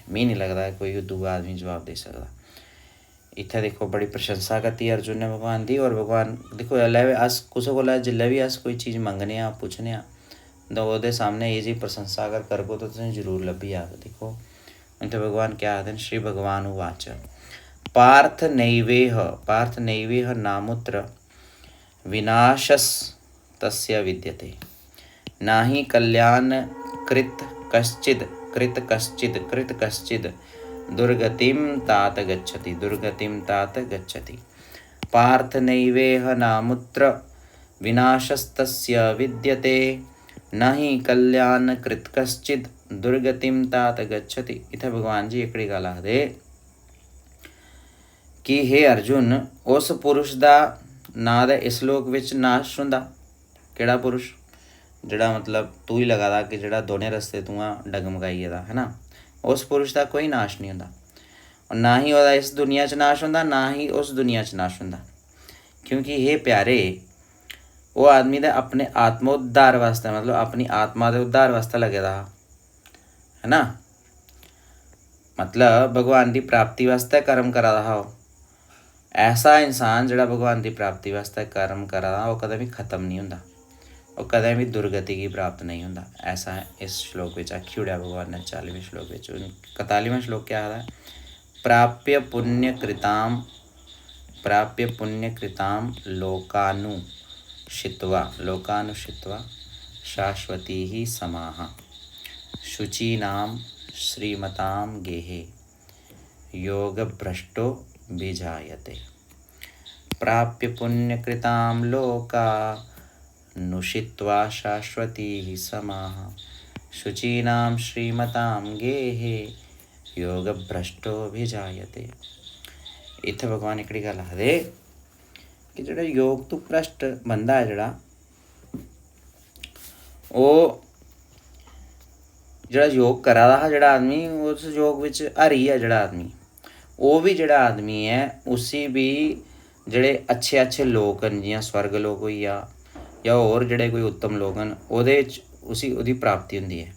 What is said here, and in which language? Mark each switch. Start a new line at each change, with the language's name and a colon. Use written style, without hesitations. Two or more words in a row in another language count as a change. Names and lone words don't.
Dogri: मिगी नहीं लगदा कोई दूआ आदमी जवाब दे सकदा। इत्थै दिक्खो बड़ी प्रशंसा कीती अर्जुन ने भगवान दी। और भगवान दिक्खो जेल्लै बी अस कुसै कोला जेल्लै बी अस कोई चीज़ मंगने आं, पुच्छने आं, तो ओह्दे सामने एह् जेही प्रशंसा अगर करगो तो तुसेंगी जरूर लब्भी जाग। दिक्खो इत्थै भगवान क्या आखदे न,
Sanskrit: श्री भगवान उवाच पार्थ नैवेह नामुत्र विनाशस्तस्य विद्यते नाहि कल्याण कृत कश्चित् दुर्गतिं तात गच्छति। पार्थ नैवेह नामुत्र विनाशस्तस्य विद्यते नहि कल्याण कृत कश्चित् दुर्गतिं तात गच्छति।
Dogri: इत्थै भगवान जी एकड़ी गल आखदे कि हे अर्जुन, उस पुरुष दा ना ते इस लोक विच नाश हुंदा। केड़ा पुरुष? जेह्ड़ा मतलब तू ही लगा दा कि जेह्ड़ा दोने रस्ते तूं डगमगाई गेदा है ना, उस पुरुष दा कोई नाश नहीं होंदा। और ना ही ओह्दा इस दुनिया च नाश होंदा, ना ही उस दुनिया च नाश होंदा। क्योंकि हे प्यारे, ओह् आदमी ते अपने आत्मोद्धार वास्ते, मतलब अपनी आत्मा दे उद्धार वास्ते लगे दा है ना, मतलब भगवान की प्राप्ति वास्ते कर्म करा दा हा ओह्। ऐसा इंसान जिहड़ा भगवान की प्राप्ति वास्ते कर्म करा दा, ओह् कदें भी खत्म नहीं होंदा, ओह् कदें भी दुर्गति की प्राप्त नहीं होंदा। ऐसा इस श्लोक में आखी ओड़ेआ भगवान ने 40वें श्लोक में। 41वां श्लोक क्या आखदा है?
Sanskrit: प्राप्य पुण्यकृतां लोकानुषित्वा शाश्वती ही समाः शुचीनां श्रीमतां गेहे योगभ्रष्टो विजायते। प्राप्य पुण्यकृतां लोकानुषित्वा शाश्वती ही समाः शुचीनां श्रीमतां गेहे योगभ्रष्टो विजायते।
Dogri: इत्थै भगवान एकड़ी गल आखदे कि जेह्ड़ा योग तो भ्रष्ट बंदा है, जेह्ड़ा ओह् जेह्ड़ा योग करा दा हा, जेह्ड़ा आदमी उस योग बिच हारी है, जेह्ड़ा आदमी ओह् भी जेह्ड़ा आदमी है, उसी भी जेह्ड़े अच्छे लोक न, जियां स्वर्ग लोक होई गेआ जां होर जेह्ड़े कोई उत्तम लोक न, ओह्दे च उसी ओह्दी प्राप्ति होंदी है।